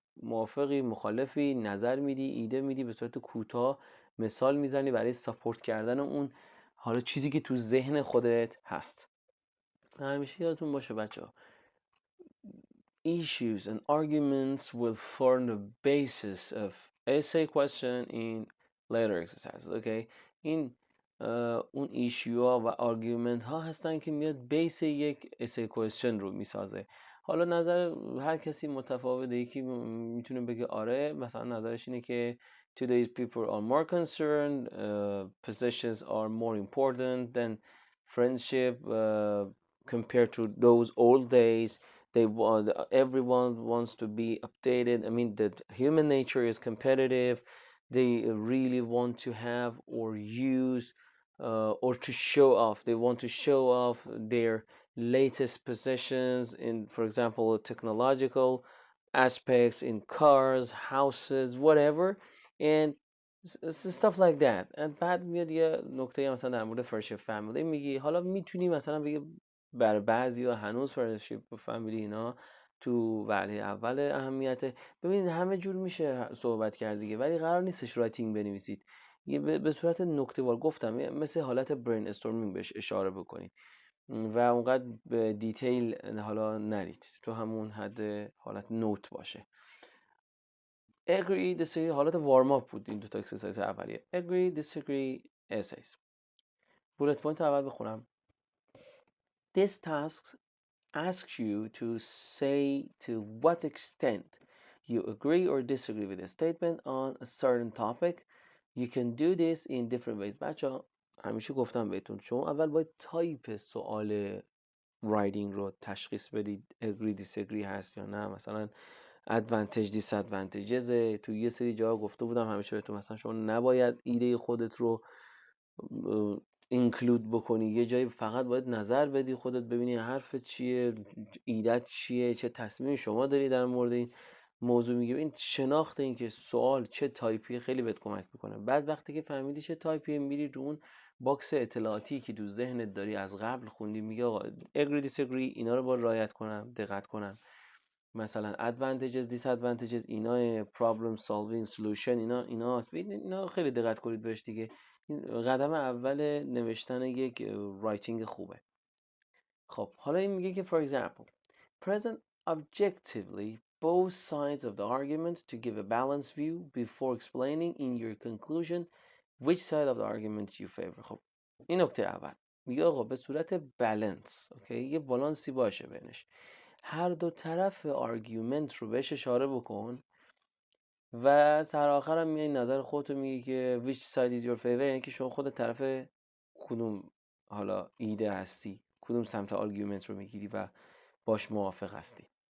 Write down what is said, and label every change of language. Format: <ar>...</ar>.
<fa>موافقی، مخالفی، نظر میدی، ایده میدی، به صورت کوتاه مثال میزنی برای ساپورت کردن اون حالا چیزی که تو ذهن خودت هست. همیشه یادتون باشه بچه‌ها،</fa> <en>issues and arguments will form the basis of essay question in later exercises.</en> <fa>Okay, این اون ایشیو ها و آرگومنت ها هستن که میاد بیس یک essay question رو میسازه. حالا نظر هر کسی متفاوته. یکی میتونه بگه آره، مثلا نظرش اینه که</fa> <en>today's people are more concerned, possessions are more important than friendship compared to those old days. everyone wants to be updated. I mean, the human nature is competitive. They really want to have or use or to show off. They want to show off their latest possessions in, for example, technological aspects in cars, houses, whatever, and stuff like that.</en> <fa>And بعد میاد یه نکته مثلا در مورد فرشیپ فامیلی میگی. حالا میتونی مثلا بگی برای بعضیا هنوز فرشیپ فامیلی اینا تو وهله اول اهمیته. ببینید همه جور میشه صحبت کرد دیگه، ولی قرار نیستش رایتینگ بنویسید. یه به صورت نکته‌وار گفتم، مثل حالت برین استورمینگ بهش اشاره بکنید و اونقدر به دیتیل حالا نرید، تو همون حد حالت نوت باشه. agree disagree حالت وارم آپ بود این دو تا اکسرسایز اولیه. agree disagree essays. بولت پوینت اول بخونم.</fa> <en>This task asks you to say to what extent you agree or disagree with a statement on a certain topic. You can do this in different ways.</en> <fa>بچه همیشه گفتم بهتون شما اول باید تایپ سوال رایتینگ رو تشخیص بدید agree disagree هست یا نه. مثلا advantage disadvantages تو یه سری جاها گفته بودم همیشه بهتون، مثلا شما نباید ایده خودت رو اینکلود بکنی، یه جایی فقط باید نظر بدی خودت، ببینی حرف چیه، ایدت چیه، چه تصمیمی شما داری در مورد این موضوع میگی. این شناخت این که سوال چه تایپیه خیلی بهت کمک میکنه. بعد وقتی که فهمیدی چه تایپیه، میری رو اون باکس اطلاعاتی که تو ذهنت داری از قبل خوندی، میگه آقا agree disagree اینا رو باید رعایت کنم، دقت کنم. مثلا advantages disadvantages اینا، problem solving solution ایناست. اینا خیلی دقت کنید بهش دیگه. این قدم اول نوشتن یک رایتینگ خوبه. خب حالا این میگه که</fa> <en>for example present objectively both sides of the argument to give a balanced view before explaining in your conclusion which side of the argument you favor.</en> <fa>خب این نکته اول میگه آقا به صورت بالانس، اوکی، یه بالانسی باشه بینش، هر دو طرف آرگومنت رو بهش اشاره بکن و سر آخرم میای نظر خودتو میگی که</fa> <en>which side is your favor،</en> <fa>یعنی که شما خود طرف کدوم حالا ایده هستی، کدوم سمت آرگومنت رو میگیری و باش موافق هستی.</fa>